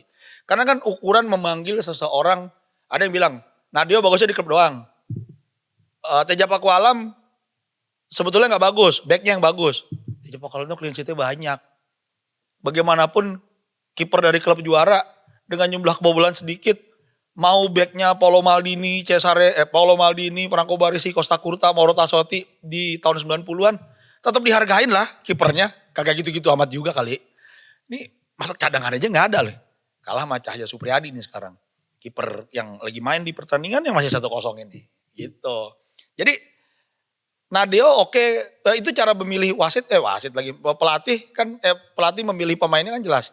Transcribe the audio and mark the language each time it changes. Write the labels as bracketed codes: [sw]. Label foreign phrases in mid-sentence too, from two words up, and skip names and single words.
[id] Karena kan ukuran memanggil seseorang, ada yang bilang, Nadeo bagusnya di klub doang. Teja Pakualam sebetulnya nggak bagus, backnya yang bagus. Teja Pakualam itu [en] clean sheet- [id] nya banyak. Bagaimanapun kiper dari klub juara dengan jumlah kebobolan sedikit, mau backnya Paolo Maldini, Paolo Maldini, Franco Baresi, Costa Curta, Mauro Tassotti di tahun 90-an, tetap dihargain lah kipernya. Kagak gitu-gitu amat juga kali. Ini masa cadangan aja nggak ada loh. Kalah sama Cahya Supriyadi nih sekarang. Kiper yang lagi main di pertandingan yang masih 1-0 ini. Gitu. Jadi Nadeo oke, itu cara memilih wasit lagi pelatih kan pelatih memilih pemainnya kan jelas.